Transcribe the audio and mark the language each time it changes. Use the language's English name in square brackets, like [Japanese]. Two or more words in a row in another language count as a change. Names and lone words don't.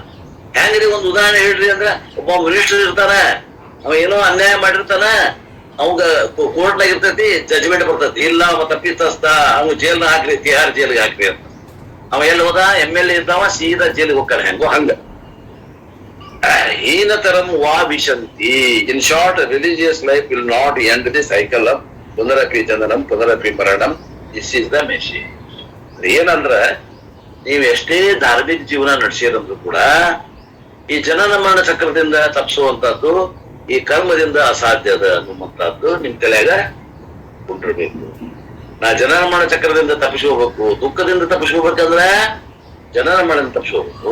[Kannada] ಹೆಂಗ್ರಿ ಒಂದ್ ಉದಾಹರಣೆ ಹೇಳ್ರಿ ಅಂದ್ರ, ಒಬ್ಬ ಮಿನಿಸ್ಟರ್ ಇರ್ತಾನ, ಅವ ಏನೋ ಅನ್ಯಾಯ ಮಾಡಿರ್ತಾನ, ಅವಂಗ ಕೋರ್ಟ್ನಾಗ ಇರ್ತೈತಿ, ಜಜ್ಮೆಂಟ್ ಬರ್ತೈತಿ, ಇಲ್ಲ ಅವ ತಪ್ಪಿತಸ್ತ, ಅವ್ ಜೈಲ್ ಹಾಕ್ರಿ, ತಿಹಾರ್ ಜೈಲ್ಗೆ ಹಾಕ್ರಿ ಅಂತ. ಅವ ಎಲ್ಲಿ ಹೋದ, MLA ಇದ್ದಾವ, ಸೀದಾ ಜೈಲಿಗೆ ಹೋಗ್ತಾನೆ. ಹೆಂಗೋ ಹಂಗ [Sanskrit] ಹೀನತರಂ ವಾ ವಿಶಂತಿ. [English] In short, religious life will not end the cycle of [Sanskrit] ಪುನರಪಿ ಜನನಂ ಪುನರಪಿ ಮರಣಂ. [English] This is the message. [Kannada] ಏನಂದ್ರ, ನೀವು ಎಷ್ಟೇ ಧಾರ್ಮಿಕ ಜೀವನ ನಡೆಸಿರಂದ್ರೂ ಕೂಡ ಈ ಜನನ ಮರಣ ಚಕ್ರದಿಂದ ತಪ್ಪಿಸುವಂತದ್ದು ಈ ಕರ್ಮದಿಂದ ಅಸಾಧ್ಯದ ಅನ್ನುವಂತದ್ದು ನಿಮ್ ತಲೆಯಾಗ ಉಂಟಿರ್ಬೇಕು. ನಾ ಜನನ ಮರಣ ಚಕ್ರದಿಂದ ತಪ್ಪಿಸ್ಕೋಬೇಕು, ದುಃಖದಿಂದ ತಪ್ಪಿಸ್ಕೋಬೇಕಂದ್ರ ಜನನ ಮರಣ ತಪ್ಪಿಸ್ಕೋಬೇಕು.